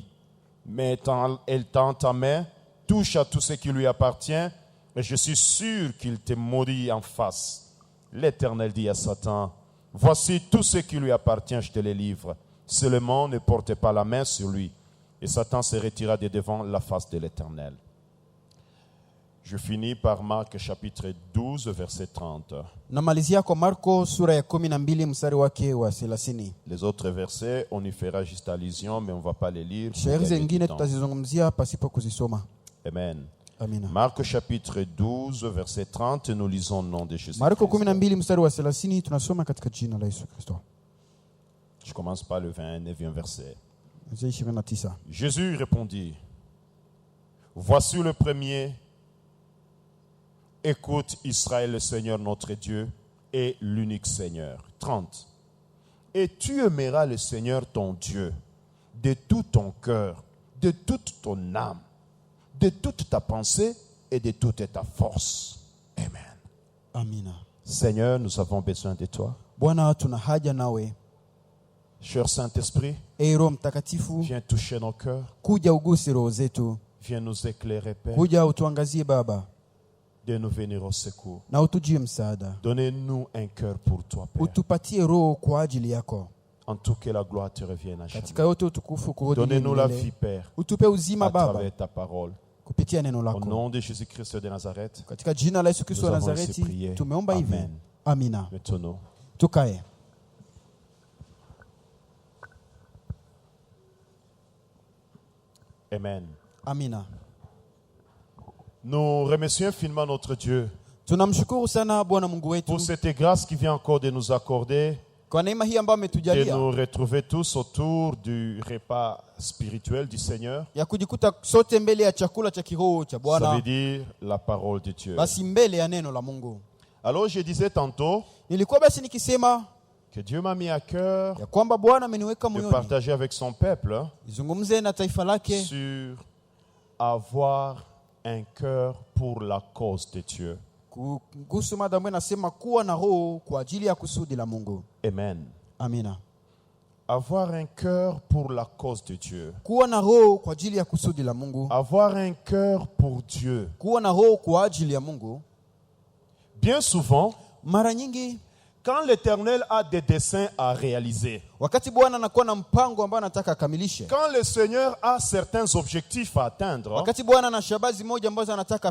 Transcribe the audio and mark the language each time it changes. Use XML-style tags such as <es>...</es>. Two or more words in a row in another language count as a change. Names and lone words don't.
<fr>Mais elle tend ta main, touche à tout ce qui lui appartient, et je suis sûr qu'il te maudit en face. L'Éternel dit à Satan: voici tout ce qui lui appartient, je te le livre. Seulement ne porte pas la main sur lui. Et Satan se retira de devant la face de l'Éternel. Je finis par Marc chapitre 12 verset 30.</fr> <sw>Namalizia kwa Marko sura ya 12 mstari wake wa 30.</sw> <fr>Les autres versets, on y fera juste allusion, mais on ne va pas les lire.</fr> <sw>Shairi zingine tutazizungumzia pasipo kuzisoma.</sw> <fr>Amen.</fr> <sw>Amina.</sw> <fr>Marc chapitre 12 verset 30, nous lisons le nom de Jésus.</fr> <sw>Marko 12 mstari wa 30 tunasoma katika jina la Yesu Kristo.</sw> <fr>Je commence par le 29e verset. 29. Jésus répondit: voici le premier. Écoute Israël, le Seigneur notre Dieu est l'unique Seigneur. 30. Et tu aimeras le Seigneur ton Dieu de tout ton cœur, de toute ton âme, de toute ta pensée et de toute ta force. Amen.</fr> <sw>Amina.</sw> <fr>Seigneur, nous avons besoin de toi.</fr> <sw>Bwana tuna haja nawe.</sw> <fr>Cher Saint-Esprit,</fr> <sw>Roho Mtakatifu,</sw> <fr>viens toucher nos cœurs.</fr> <sw>kuja uguse roho zetu.</sw> <fr>Viens nous éclairer, Père.</fr> <sw>Kuja utuangazie Baba.</sw> <fr>de nous venir au secours.</fr> <sw>na utujie msaada.</sw> <fr>Donnez-nous un cœur pour toi, Père.</fr> <sw>Utupatie roho kwa ajili yako.</sw> <fr>En tout que la gloire te revienne à jamais.</fr> <sw>Katika yote utukufu kurudi</sw> <fr>Donnez-nous la</fr> <sw>milele.</sw> <fr>vie, Père,</fr> <sw>Utupe uzima</sw> <fr>à</fr> <sw>Baba</sw> <fr>travers ta parole.</fr> <sw>kupitia neno</sw> <fr>Au</fr> <sw>lako.</sw> <fr>nom de Jésus-Christ de Nazareth,</fr> <sw>Katika jina la Yesu Kristo wa</sw> <fr>Nous avons ainsi</fr> <sw>Nazareti</sw> <fr>prié.</fr> <sw>tumeomba hivi.</sw> <fr>Amen.</fr> <sw>Amina.</sw> <fr>mettons-nous.</fr> <sw>Tukae.</sw> <fr>Amen.</fr> <sw>Amina.</sw> <fr>Nous remercions infiniment notre Dieu</fr> <sw>Tunamshukuru sana Bwana Mungu wetu</sw> <fr>pour cette grâce qui vient encore de nous accorder,</fr> <sw>kwa neema hii ambayo</sw> <fr>de</fr> <sw>ametujalia</sw> <fr>nous retrouver tous autour du repas spirituel du Seigneur.</fr> <sw>ya kujikuta sote mbele ya chakula cha kiroho cha</sw> <fr>Ça veut</fr> <sw>Bwana,</sw> <fr>dire la parole de Dieu.</fr> <sw>basi mbele ya neno la Mungu.</sw> <fr>Alors je disais tantôt</fr> <sw>Nilikuwa basi nikisema</sw> <fr>que Dieu m'a mis à cœur</fr> <sw>ya kwamba Bwana ameniweka</sw> <fr>de</fr> <sw>moyoni</sw> <fr>partager avec son peuple</fr> <sw>nizungumze na taifa lake</sw> <fr>sur avoir un cœur pour la cause de Dieu.</fr> <sw>kuhusu mada ambayo nasema kuwa na roho kwa ajili ya kusudi la Mungu.</sw> <fr>Amen.</fr> <sw>Amina.</sw> <fr>Avoir un cœur pour la cause de Dieu.</fr> <sw>Kuwa na roho kwa ajili ya kusudi la Mungu.</sw> <fr>Avoir un cœur pour Dieu.</fr> <sw>Kuwa na roho kwa ajili ya Mungu.</sw> <fr>Bien souvent,</fr> <sw>Mara nyingi</sw> <fr>quand l'Éternel a des desseins à réaliser,</fr> <sw>wakati Bwana anakuwa na mpango ambao anataka akamilishe,</sw> <fr>quand le Seigneur a certains objectifs à atteindre,</fr> <sw>wakati Bwana ana shabazi moja ambazo anataka</sw>